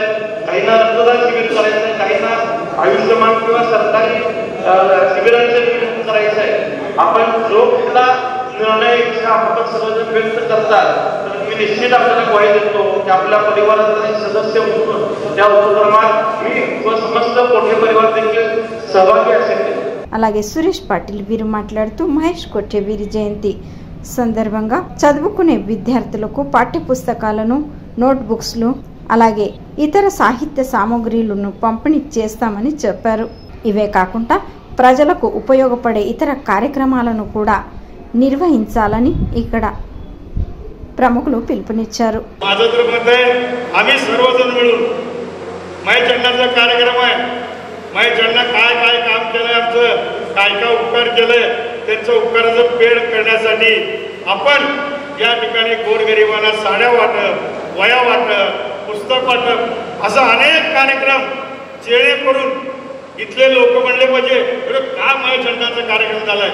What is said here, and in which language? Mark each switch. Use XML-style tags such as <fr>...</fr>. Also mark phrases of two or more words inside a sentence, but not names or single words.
<mr>काहींना रक्तदान शिबिर करायचं आहे, काहींना आयुष्यमान किंवा सरकारी शिबिरांचे नियोजन करायचं आहे. आपण जो कुठला निर्णय इच्छा आपण सगळेजण व्यक्त करतात तर मी निश्चित आपल्याला ग्वाही देतो की आपल्या परिवारातील सदस्य म्हणून त्या उपक्रमात मी व समस्त कोठे परिवार देखील सहभागी असेल.</mr> <te>అలాగే సురేష్ పాటిల్ వీరు మాట్లాడుతూ మహేష్ కోఠే వీరి జయంతి సందర్భంగా చదువుకునే విద్యార్థులకు పాఠ్యపుస్తకాలను, నోట్బుక్స్లు అలాగే ఇతర సాహిత్య సామగ్రిలను పంపిణీ చేస్తామని చెప్పారు. ఇవే కాకుండా ప్రజలకు ఉపయోగపడే ఇతర కార్యక్రమాలను కూడా నిర్వహించాలని ఇక్కడ प्रमुखలు పిలుపునిచ్చారు.</te> <mr>माझं तर मत आहे आम्ही सर्वजण मिळून महेश अण्णांचा कार्यक्रम आहे. महेश अण्णा काय काय काम केलंय, आमचं काय काय उपकार केलंय, त्यांचं उपकाराचं पेड करण्यासाठी आपण या ठिकाणी गोरगरिबांना साड्या वाटप, वया वाटप, पुस्तक वाटप असा अनेक कार्यक्रम जेणेकरून इथले लोक म्हणले पाहिजे का महेश अण्णांचा कार्यक्रम झालाय.</mr>